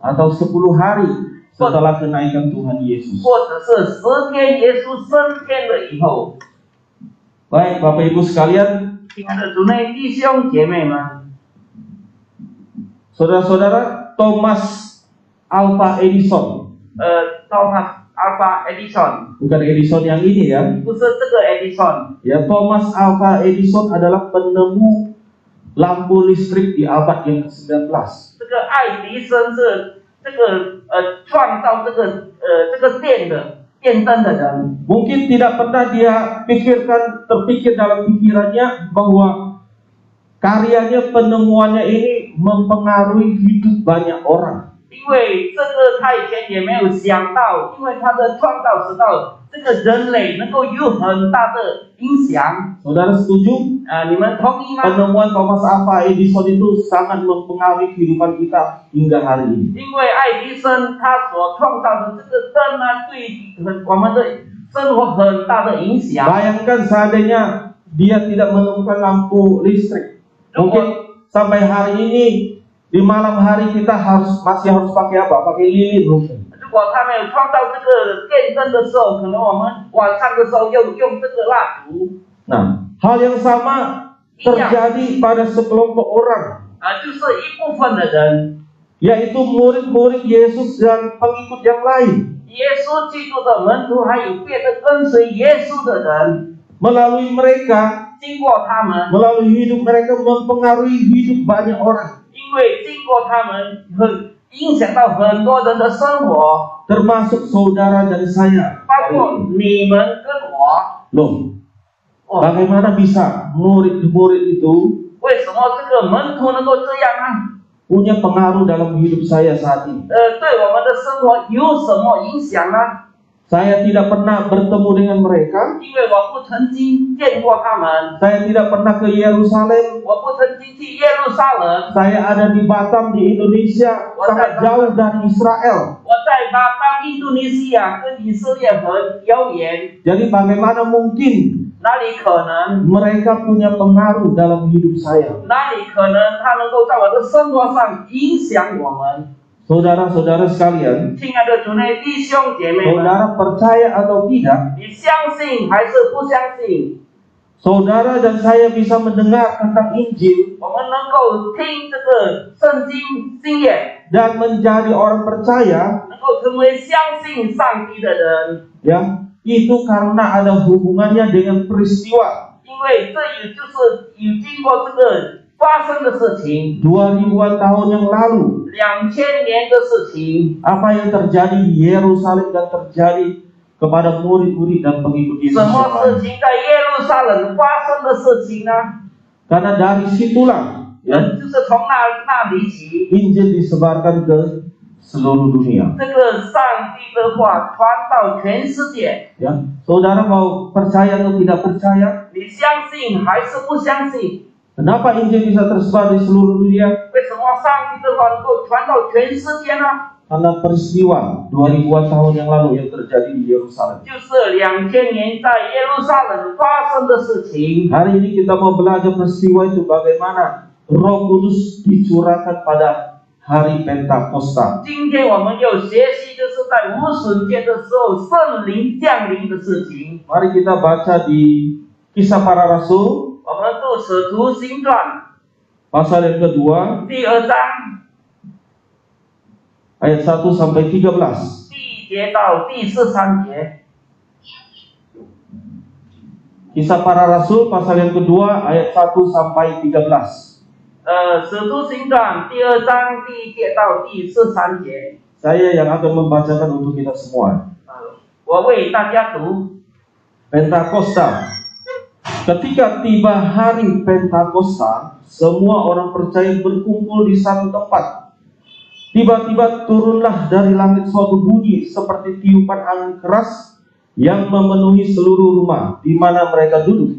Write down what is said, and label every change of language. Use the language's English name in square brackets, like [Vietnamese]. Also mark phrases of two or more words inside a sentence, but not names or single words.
[Indonesian] Atau 10 hari setelah kenaikan Tuhan Yesus. [Chinese] 或者是10天耶稣升天了以后。 [Indonesian] Baik, Bapak Ibu sekalian, [Chinese] 亲爱的主内弟兄姐妹们， [Indonesian] saudara-saudara, Thomas Alva Edison, [Chinese] Thomas Alva Edison， [Indonesian] bukan Edison yang ini ya. [Chinese] 不是这个 Edison， [Indonesian] Ya, Thomas Alva Edison adalah penemu lampu listrik di abad yang ke-19. [Chinese] 这个爱迪生是这个创造这个电灯的人。 [Indonesian] Mungkin tidak pernah dia terpikir dalam pikirannya bahwa karyanya, penemuannya ini mempengaruhi hidup banyak orang. [Chinese] 因为这个他以前也没有想到，因为他的创造使到这个人类能够有很大的影响。 [Indonesian] Saudara setuju? [Chinese] 你们同意吗？ [Indonesian] Penemuan Thomas Alva Edison itu sangat mempengaruhi kehidupan kita hingga hari ini. [Chinese] 因为爱迪生他所创造的这个灯对我们的生活很大的影响。 [Indonesian] Bayangkan seandainya dia tidak menemukan lampu listrik, mungkin sampai hari ini di malam hari kita masih harus pakai apa? Pakai lilin mungkin. [Chinese] 如果他没有创造这个电灯的时候，可能我们晚上的时候用这个蜡烛。 [Indonesian] Nah, hal yang sama terjadi pada sekelompok orang, [Chinese] 就是一部分的人， [Indonesian] yaitu murid-murid Yesus dan pengikut yang lain. [Chinese] 耶稣基督的门徒，还有别的跟随耶稣的人， [Indonesian] Melalui mereka, [Chinese] 经过他们， [Indonesian] melalui hidup mereka mempengaruhi hidup banyak orang. [Chinese] 因为经过他们影响到很多人的生活， [Indonesian] termasuk saudara dan saya. [Chinese] 包括你们跟我。 [Indonesian] Loh, [Chinese] 哦， [Indonesian] bagaimana bisa murid-murid itu [Chinese] 为什么这个门徒能够这样呢？ [Indonesian] punya pengaruh dalam hidup saya saat ini? [Chinese] 对我们的生活有什么影响呢？ [Indonesian] Saya tidak pernah bertemu dengan mereka. [Chinese] 因为我不曾经见过他们， [Indonesian] Saya tidak pernah ke Yerusalem. [Chinese] 我不曾经去耶路撒冷， [Indonesian] Saya ada di Batam di Indonesia, sangat jauh dari Israel. [Chinese] 我在巴当印度尼西亚跟以色列很遥远， [Indonesian] Jadi bagaimana mungkin [Chinese] 哪里可能？ [Indonesian] mereka punya pengaruh dalam hidup saya? [Chinese] 哪里可能他能够在我的生活上影响我们？ [Indonesian] Saudara-saudara sekalian, [Chinese] 亲爱的主内弟兄姐妹们， [Indonesian] saudara percaya atau tidak, [Chinese] 你相信还是不相信？ [Indonesian] saudara dan saya bisa mendengar tentang Injil [Chinese] 我们能够听这个圣经经验， [Indonesian] dan menjadi orang percaya, [Chinese] 能够成为相信上帝的人， [Indonesian] ya, itu karena ada hubungannya dengan peristiwa [Chinese] 因为这也就是有经过这个发生的事情， [Indonesian] 2000-an tahun yang lalu. [Chinese] 2000 年的事情。 [Indonesian] Apa yang terjadi di Yerusalem dan terjadi kepada murid-murid dan pengikut Yesus [Chinese] 什么 [Indonesian] yang [Chinese] 事 [Indonesian] lain. [Chinese] 情在耶路撒冷发生的事情呢？ [Indonesian] Karena dari situlah, ya, [Chinese] 就是从那里起， [Indonesian] Injil disebarkan ke seluruh dunia. [Chinese] 这个上帝的话传到全世界。 [Indonesian] Ya, saudara mau percaya atau tidak percaya? [Chinese] 你相信还是不相信？ [Indonesian] Kenapa Injil bisa tersebar di seluruh dunia? [Chinese] 为什么上帝的话能够传到全世界呢？ [Indonesian] Karena peristiwa 2000-an tahun yang lalu yang terjadi di Yerusalem. [Chinese] 就是2000年在耶路撒冷发生的事情。 [Indonesian] Hari ini kita mau belajar peristiwa itu bagaimana Roh Kudus dicurahkan pada hari Pentakosta. [Chinese] 今天我们要学习就是在无笋节的时候圣灵降临的事情。 [Indonesian] Mari kita baca di Kisah Para Rasul [Chinese] 我们读《使徒行传》 [Indonesian] pasal yang kedua [Chinese] 第2章 [Indonesian] ayat 1 sampai 13. [Chinese] 第1节到第13节。 [Indonesian] Kisah Para Rasul pasal yang kedua ayat 1 sampai 13. [Chinese] 使徒行传第2章第1节到第13节。 [Indonesian] Saya yang akan membacakan untuk kita semua. [Chinese] 我为大家读。 [Indonesian] Pentakosta. Ketika tiba hari Pentakosta, semua orang percaya berkumpul di satu tempat. Tiba-tiba turunlah dari langit suatu bunyi seperti tiupan angin keras yang memenuhi seluruh rumah di mana mereka duduk.